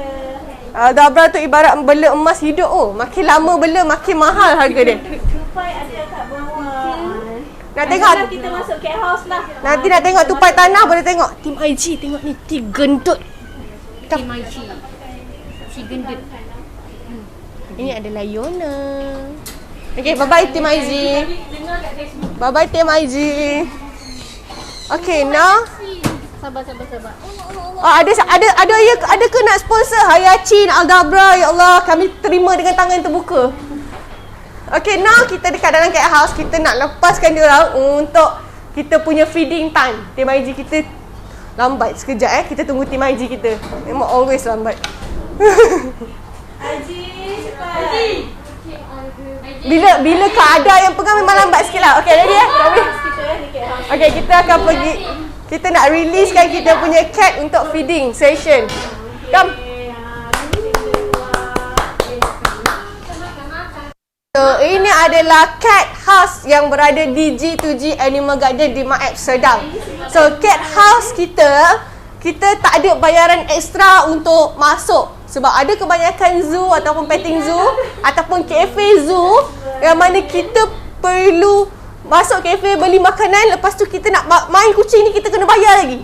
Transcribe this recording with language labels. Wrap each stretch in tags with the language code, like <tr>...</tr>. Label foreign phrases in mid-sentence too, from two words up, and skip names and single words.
<ms>Aldabra tu ibarat bela emas hidup. Makin lama bela makin mahal harga dia. Tupai ada kat bawah. Nak tengok? Nanti kita masuk</ms> <en>cat house</en> <ms>lah. Nanti nak tengok tupai tanah boleh tengok. Tim IG tengok ni, gendut. Timaichi. Si gendut. Ini adalah Yona.</ms> <en>Okay, bye-bye Tim Aizi. Bye-bye Tim Aizi. Okay, now</en> <ms>Sabar. ada ke nak sponsor Hayacin, Aldabra, ya Allah, kami terima dengan tangan terbuka.</ms> <en>Okay, now</en> <ms>kita dekat dalam</ms> <en>cat house,</en> <ms>kita nak lepaskan dia orang untuk kita punya</ms> <en>feeding time.</en> <ms>Tim Haji kita lambat sekejap kita tunggu Tim Haji kita. Memang always lambat. Haji, cepat. Bila keadaan yang pegang memang lambat sikit lah. Okay, ready Kami. Okay, kita akan pergi. Kita nak releasekan kita punya cat untuk</ms> <en>feeding session. Come.</en> <ms>So, ini adalah</ms> <en>cat house</en> <ms>yang berada di G2G Animal Garden di Maab Sedang. So,</ms> <en>cat house</en> <ms>kita tak ada bayaran ekstra untuk masuk. Sebab ada kebanyakan zoo ataupun</ms> <en>petting zoo</en> <ms>ataupun</ms> <en>cafe zoo</en> <ms>yang mana kita perlu masuk kafe beli makanan, lepas tu kita nak main kucing ni kita kena bayar lagi.</ms>